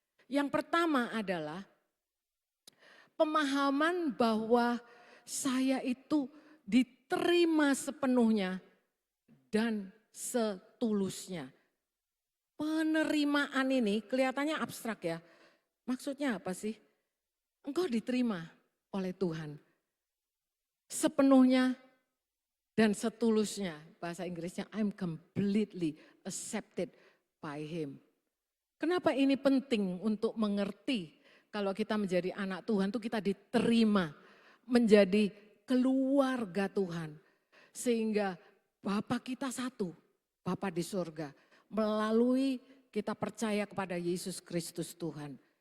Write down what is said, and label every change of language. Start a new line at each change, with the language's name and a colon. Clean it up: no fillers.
Indonesian: Yang pertama adalah pemahaman bahwa saya itu diterima sepenuhnya dan setulusnya. Penerimaan ini kelihatannya abstrak ya. Maksudnya apa sih? Engkau diterima oleh Tuhan sepenuhnya dan setulusnya.
English: Bahasa Inggrisnya I'm completely accepted by him.
Indonesian: Kenapa ini penting untuk mengerti kalau kita menjadi anak Tuhan itu kita diterima menjadi keluarga Tuhan. Sehingga Bapa kita satu, Bapa di surga. Melalui kita percaya kepada Yesus Kristus Tuhan.